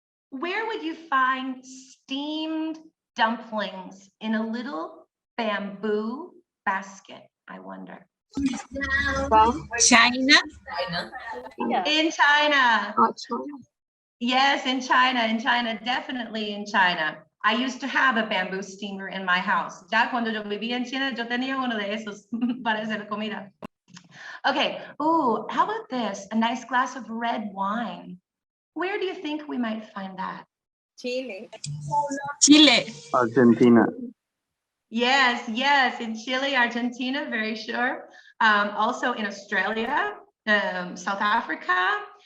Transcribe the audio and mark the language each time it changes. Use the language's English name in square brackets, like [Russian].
[English] Where would you find steamed dumplings in a little bamboo basket? I wonder. China. China. In China. Oh, China. Yes, in China, definitely in China. I used to have a bamboo steamer in my house. [Spanish] Ya cuando yo vivía en China, yo tenía uno de esos para hacer comida. [English] Okay, ooh, how about this? A nice glass of red wine. Where do you think we might find that? Chile. Chile. Argentina. Yes, yes, in Chile, Argentina, very sure. Also in Australia, South Africa.